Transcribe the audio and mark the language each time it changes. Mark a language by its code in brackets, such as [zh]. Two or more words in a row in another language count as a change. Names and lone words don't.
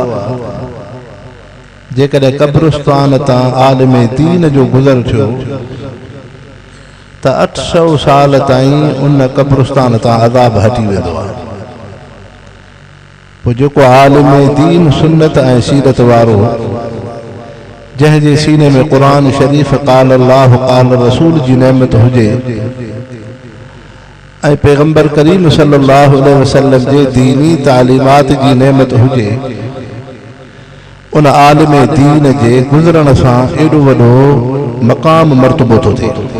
[sd] जेकॾहिं कब्रिस्तान तां आलिम दीन जो गुज़र थियो त 800 साल ताईं उन कब्रिस्तान तां अज़ाब हटी वेंदो आहे। पोइ जेको आलिम दीन सुन्नत ऐं सीरत वारो, जंहिंजे सीने में क़ुरान शरीफ़ [ar] قال الله قال رسول [sd] जी नेमत हुजे ऐं पैगंबर करीम [ar] صلى الله عليه وسلم [sd] जे दीनी तालीमात जी नेमत हुजे, उन आलिम दीन जे गुज़रण सां एॾो वॾो मक़ाम मर्तबो थो थिए।